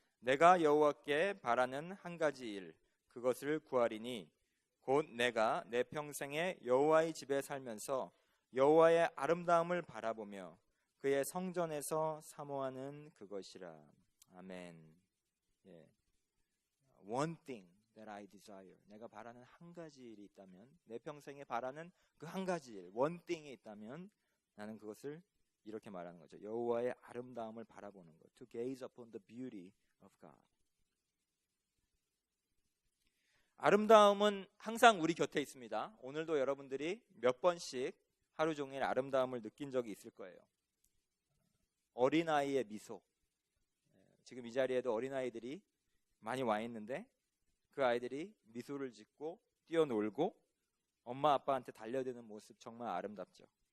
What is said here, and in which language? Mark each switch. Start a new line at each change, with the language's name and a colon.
Korean: 내가 여호와께 바라는 한 가지 일, 그것을 구하리니 곧 내가 내 평생에 여호와의 집에 살면서 여호와의 아름다움을 바라보며 그의 성전에서 사모하는 그것이라. 아멘. 예.
English: One thing that I desire.
Korean: 내가 바라는 한 가지 일이 있다면, 내 평생에 바라는 그 한 가지 일,
English: one thing
Korean: 이 있다면 나는 그것을 이렇게 말하는 거죠. 여호와의 아름다움을 바라보는 것.
English: To gaze upon the beauty of God.
Korean: 아름다움은 항상 우리 곁에 있습니다. 오늘도 여러분들이 몇 번씩 하루 종일 아름다움을 느낀 적이 있을 거예요. 어린아이의 미소. 지금 이 자리에도 어린아이들이 많이 와 있는데 그 아이들이 미소를 짓고 뛰어놀고 엄마 아빠한테 달려드는 모습 정말 아름답죠.